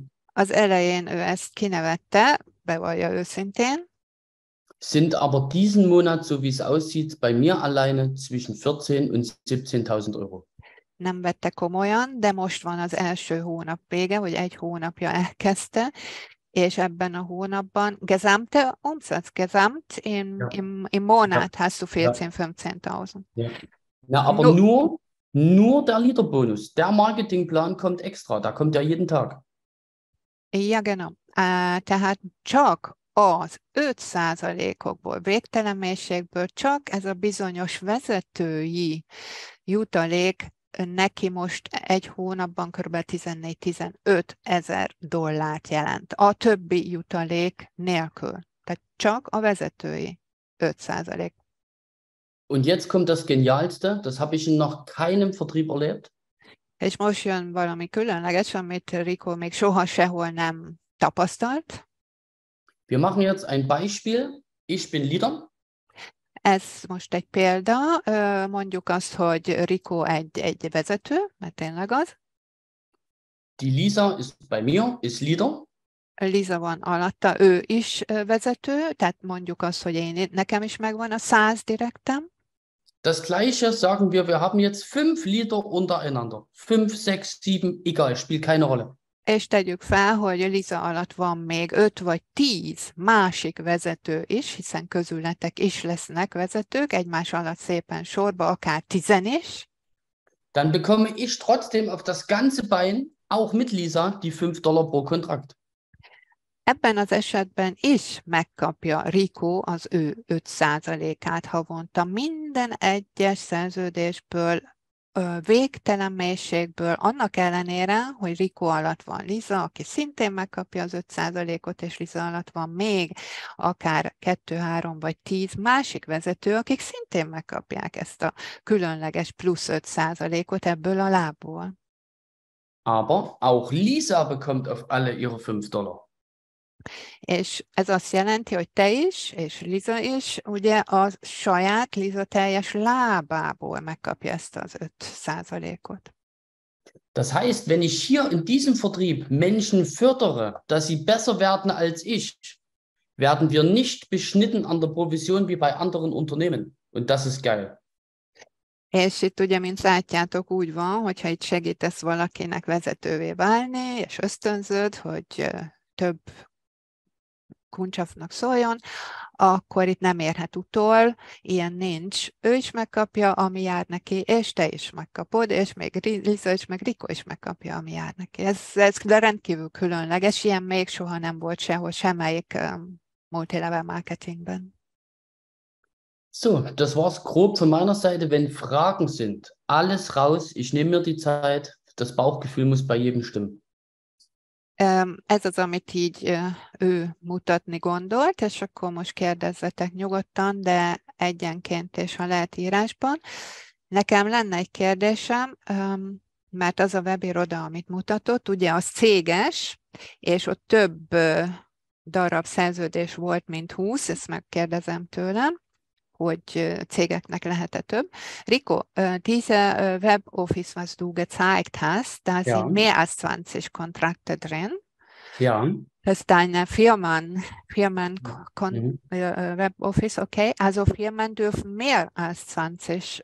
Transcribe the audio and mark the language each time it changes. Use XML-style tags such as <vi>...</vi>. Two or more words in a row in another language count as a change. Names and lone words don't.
<hu>Az elején ő ezt kinevette, bevallja őszintén.</hu> <de>Sind aber diesen Monat, so wie es aussieht, bei mir alleine zwischen 14.000 und 17.000 Euro.</de> <hu>Nem vette komolyan, de most van az első hónap vége, vagy egy hónapja elkezdte, és ebben a hónapban</hu> <de>gesamte Umsatz, im Monat hast du 14.000, 15.000. Ja. Na, aber nur der Leaderbonus, der Marketingplan kommt extra, da kommt ja jeden Tag. Ja, genau.</de> <hu>Tehát csak az 5%-okból, végtelen mélységből csak ez a bizonyos vezetői jutalék neki most egy hónapban kb. 14-15 ezer dollárt jelent. A többi jutalék nélkül. Tehát csak a vezetői 5%.</hu> <de>Und jetzt kommt das Genialste, das habe ich in noch keinem Vertrieb erlebt.</de> <hu>És most jön valami különleges, amit Rico még soha sehol nem tapasztalt.</hu> <de>Wir machen jetzt ein Beispiel. Ich bin Leader.</de> <hu>Ez most egy példa, mondjuk azt, hogy Rico egy vezető, mert tényleg az.</hu> <de>Die Lisa ist bei mir, ist Leader.</de> <hu>Liza van alatta, ő is vezető, tehát mondjuk azt, hogy nekem is megvan a 100 direktem.</hu> <de>Das Gleiche sagen wir haben jetzt 5 Lieder untereinander. 5, 6, 7, egal, spielt keine Rolle.</de> <hu>És tegyük fel, hogy Liza alatt van még 5 vagy 10 másik vezető is, hiszen közületek is lesznek vezetők, egymás alatt szépen sorba, akár 10 is.</hu> <de>Dann bekomme ich trotzdem auf das ganze Bein, auch mit Lisa, die $5 pro Kontrakt.</de> <hu>Ebben az esetben is megkapja Rico az ő 5%-át havonta. Minden egyes szerződésből, végtelen mélységből, annak ellenére, hogy Rico alatt van Liza, aki szintén megkapja az 5%-ot, és Liza alatt van még akár 2, 3 vagy 10 másik vezető, akik szintén megkapják ezt a különleges plusz 5%-ot ebből a lábból.</hu> <de>Aber auch Lisa bekommt auf alle ihre $5.</de> <hu>És ez azt jelenti, hogy te is, és Liza is, ugye a saját Liza teljes lábából megkapja ezt az 5%-ot.</hu> <de>Das heißt, wenn ich hier in diesem Vertrieb Menschen fördere, dass sie besser werden als ich, werden wir nicht beschnitten an der Provision wie bei anderen Unternehmen. Und das ist geil.</de> <hu>És itt ugye, mint látjátok, úgy van, hogyha itt segítesz valakinek vezetővé válni, és ösztönzöd, hogy több kuncsafnak szóljon, akkor itt nem érhet utol, ilyen nincs. Ő is megkapja, ami jár neki, és te is megkapod, és még Liza is, meg Rico is megkapja, ami jár neki. Ez rendkívül különleges, ilyen még soha nem volt sehol, semmelyik multilevel marketingben.</hu> <de>So, das war's grob von meiner Seite. Wenn Fragen sind, alles raus. Ich nehme mir die Zeit. Das Bauchgefühl muss bei jedem stimmen.</de> <hu>Ez az, amit így ő mutatni gondolt, és akkor most kérdezzetek nyugodtan, de egyenként és ha lehet írásban. Nekem lenne egy kérdésem, mert az a webiroda, amit mutatott, ugye az céges, és ott több darab szerződés volt, mint 20, ezt megkérdezem tőlem, hogy cégeknek lehet-e több.</hu> <de>Rico, diese Web-Office, was du gezeigt hast, da sind mehr als 20 Kontrakte drin. Ja. Das ist deine Web-Office, okay. Also Firmen dürfen mehr als 20</de>